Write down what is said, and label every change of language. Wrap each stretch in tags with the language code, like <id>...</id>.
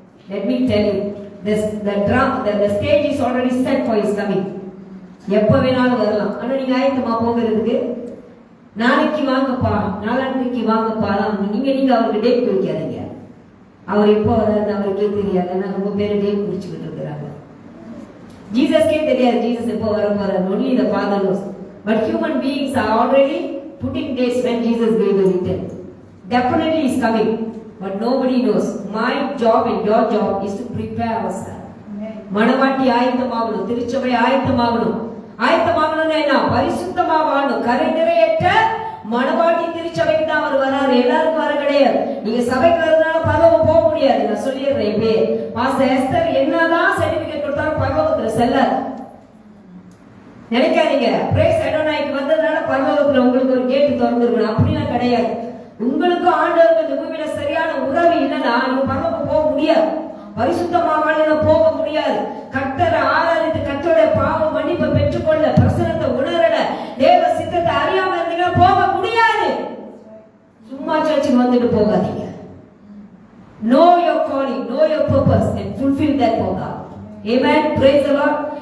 <en>Let me tell you, the stage is already set for his coming.</en> <ta>எப்ப வேணாலும் வரலாம். ஆனா நீங்க ஆயத்தமா போகிறதுக்கு? நாளைக்கு வாங்கப்பா, நாளான்னைக்கு வாங்கப்பா, நீங்க அவருக்கு டேட் குறிக்காதீங்க. அவர் எப்போ வர்றாரு அவருக்கே தெரியாது. ஆனா ரொம்ப பேர் டேட் குறிச்சுக்கிட்டு இருக்கிறாங்க. ஜீசஸ்கே தெரியாது ஜீசஸ் எப்போ வர போறாரு.</ta> <en>only the Father knows. But human beings are already putting dates when Jesus will return. Definitely is coming, but nobody knows. My job and your job is to prepare ourselves.</en> <ta>மனவாட்டி ஆயத்தமாகணும், திருச்சபை ஆயத்தமாகணும். ஆயத்தமாகணும்னா என்ன? பரிசுத்தமா வாழணும். கரை நிறையற்ற மனவாட்டி திருச்சபைக்கு தான் அவர் வராரு. எல்லாருக்கும் வர கிடையாது. நீங்க சபைக்கு வரதுனால பரலோகம் போக முடியாது. நான் சொல்லிடுறேன். இப்பே பாஸ்டர் எஸ்தர் என்னதான் சர்டிபிகேட் கொடுத்தாலும் பரலோகத்துல செல்லாது. நினைக்காதீங்க பிரேஸ் அடோனாய்க்கு வந்ததுனால பரலோகத்துல உங்களுக்கு ஒரு கேட்டு திறந்துருக்கணும். அப்படிலாம் கிடையாது. உங்களுக்கு ஆண்டவருக்கு இந்த பூமியில சரியான உறவு இல்லைன்னா நீங்க பரலோகம் போக முடியாது. பரிசுத்தமாக போக முடியாது. கர்த்தரை ஆராதித்து கர்த்தருடைய பாவ மன்னிப்பை பெற்றுக்கொள்ள, பிரசனத்தை உணரல, தேவ சித்தத்தை அறியாம இருந்தீங்கன்னா போக முடியாது. சும்மா சர்ச்சுக்கு வந்துட்டு போகாதீங்க.</ta> <en>Know your calling, know your purpose and fulfill that for God. Amen. Praise the Lord.</en>